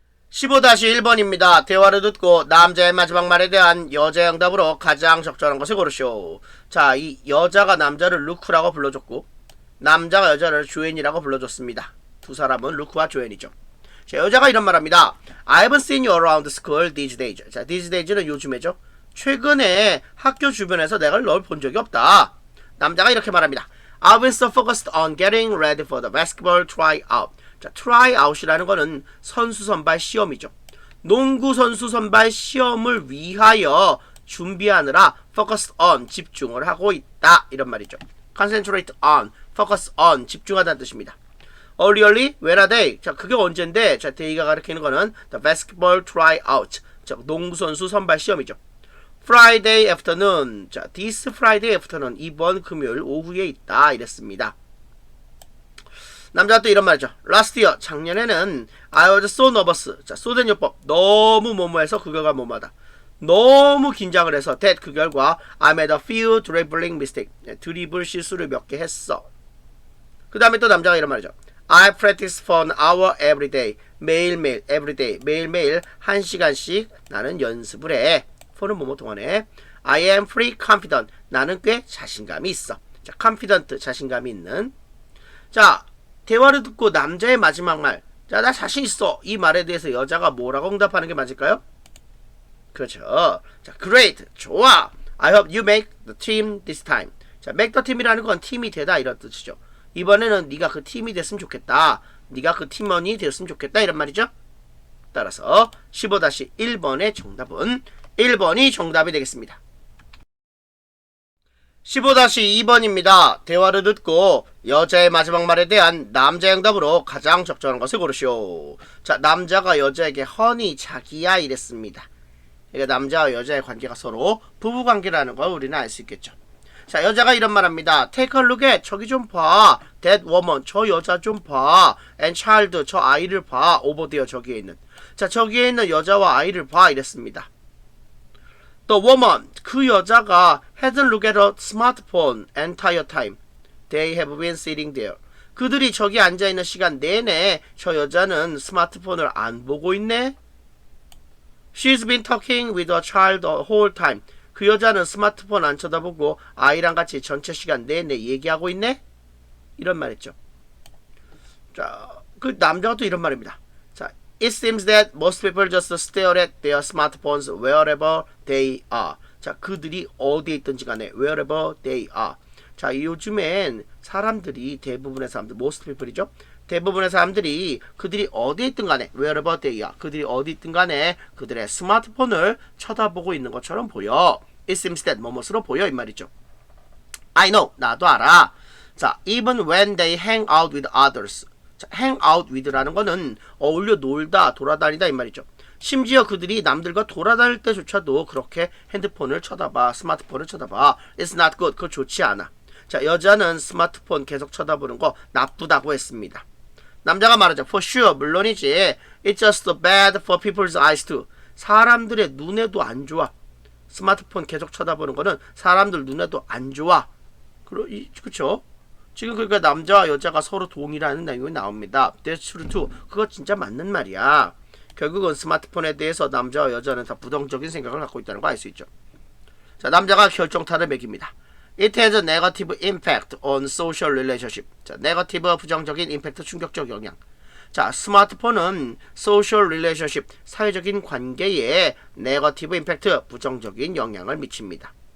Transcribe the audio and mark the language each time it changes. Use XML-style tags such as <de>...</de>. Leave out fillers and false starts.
<ko>15-1번입니다. 대화를 듣고 남자의 마지막 말에 대한 여자의 응답으로 가장 적절한 것을 고르시오. 자, 이 여자가 남자를 루크라고 불러줬고 남자가 여자를 조앤이라고 불러줬습니다. 두 사람은 루크와 조앤이죠. 자, 여자가 이런 말합니다.</ko> <en>I haven't seen you around school these days.</en> <ko>자,</ko> <en>these days</en> <ko>는 요즘에죠. 최근에 학교 주변에서 내가 널 본 적이 없다. 남자가 이렇게 말합니다.</ko> <en>I've been so focused on getting ready for the basketball tryout.</en> <ko>자, tryout이라는 거는 선수 선발 시험이죠. 농구 선수 선발 시험을 위하여 준비하느라 focus on 집중을 하고 있다 이런 말이죠.</ko> <en>concentrate on, focus on</en> <ko>집중하다는 뜻입니다.</ko> <en>Early, when are they?</en> <ko>자, 그게 언젠데? 자, day가 가리키는 거는</ko> <en>the basketball tryout.</en> <ko>자, 농구 선수 선발 시험이죠.</ko> <en>Friday afternoon. 자, this Friday afternoon.</en> <ko>이번 금요일 오후에 있다 이랬습니다. 남자가 또 이런 말이죠.</ko> <en>Last year,</en> <ko>작년에는</ko> <en>I was so nervous.</en> <ko>자, 소된 요법. 너무 뭐뭐해서 그 결과 뭐뭐하다. 너무 긴장을 해서</ko> <en>that</en> <ko>그 결과</ko> <en>I made a few dribbling mistake.</en> <ko>드리블 실수를 몇 개 했어. 그 다음에 또 남자가 이런 말이죠.</ko> <en>I practice for an hour every day.</en> <ko>매일매일, everyday. 매일매일 1시간씩 나는 연습을 해. for는 뭐뭐 동안에.</ko> <en>I am pretty confident.</en> <ko>나는 꽤 자신감이 있어. 자, confident, 자신감이 있는. 자, 대화를 듣고 남자의 마지막 말. 자, 나 자신 있어. 이 말에 대해서 여자가 뭐라고 응답하는 게 맞을까요? 그렇죠. 자, great. 좋아.</ko> <en>I hope you make the team this time.</en> <ko>자,</ko> <en>make the team</en> <ko>이라는 건 팀이 되다 이런 뜻이죠. 이번에는 네가 그 팀이 됐으면 좋겠다. 네가 그 팀원이 되었으면 좋겠다 이런 말이죠. 따라서 15-1번의 정답은 1번이 정답이 되겠습니다. 15-2번입니다. 대화를 듣고 여자의 마지막 말에 대한 남자의 응답으로 가장 적절한 것을 고르시오. 자, 남자가 여자에게 허니 자기야 이랬습니다. 그러니까 남자와 여자의 관계가 서로 부부관계라는 걸 우리는 알 수 있겠죠. 자, 여자가 이런 말 합니다.</ko> <en>Take a look at,</en> <ko>저기 좀 봐.</ko> <en>That woman,</en> <ko>저 여자 좀 봐.</ko> <en>And child,</en> <ko>저 아이를 봐.</ko> <en>over there,</en> <ko>저기에 있는. 자, 저기에 있는 여자와 아이를 봐. 이랬습니다.</ko> <en>The woman,</en> <ko>그 여자가</ko> <en>hadn't looked at her smartphone entire time. They have been sitting there.</en> <ko>그들이 저기 앉아있는 시간 내내 저 여자는 스마트폰을 안 보고 있네.</ko> <en>She's been talking with her child the whole time.</en> <ko>그 여자는 스마트폰 안 쳐다보고 아이랑 같이 전체 시간 내내 얘기하고 있네? 이런 말 했죠. 자, 그 남자가 또 이런 말입니다.</ko> <en>자, It seems that most people just stare at their smartphones wherever they are.</en> <ko>자, 그들이 어디에 있든지 간에</ko> <en>wherever they are.</en> <ko>자, 요즘엔 사람들이 대부분의 사람들,</ko> <en>most people</en> <ko>이죠. 대부분의 사람들이 그들이 어디에 있든 간에</ko> <en>wherever they are.</en> <ko>그들이 어디 있든 간에 그들의 스마트폰을 쳐다보고 있는 것처럼 보여.</ko> <en>It seems that</en> <ko>뭐뭐으로 보여 이 말이죠.</ko> <en>I know.</en> <ko>나도 알아.</ko> <en>자, even when they hang out with others.</en> <ko>자,</ko> <en>hang out with</en> <ko>라는 거는 어울려 놀다, 돌아다니다 이 말이죠. 심지어 그들이 남들과 돌아다닐 때조차도 그렇게 핸드폰을 쳐다봐, 스마트폰을 쳐다봐.</ko> <en>It's not good.</en> <ko>그거 좋지 않아. 자, 여자는 스마트폰 계속 쳐다보는 거 나쁘다고 했습니다. 남자가 말하죠.</ko> <en>For sure,</en> <ko>물론이지.</ko> <en>It's just bad for people's eyes too.</en> <ko>사람들의 눈에도 안 좋아. 스마트폰 계속 쳐다보는 거는 사람들 눈에도 안 좋아. 그쵸? 지금 그러니까 남자와 여자가 서로 동의라는 내용이 나옵니다.</ko> <en>That's true too.</en> <ko>그거 진짜 맞는 말이야. 결국은 스마트폰에 대해서 남자와 여자는 다 부정적인 생각을 갖고 있다는 거 알 수 있죠. 자, 남자가 결정타를 매깁니다.</ko> <en>It has a negative impact on social relationship.</en> <ko>자, 네거티브 부정적인 임팩트 충격적 영향. 자, 스마트폰은</ko> <en>social relationship</en> <ko>사회적인 관계에 네거티브 임팩트 부정적인 영향을 미칩니다.</ko>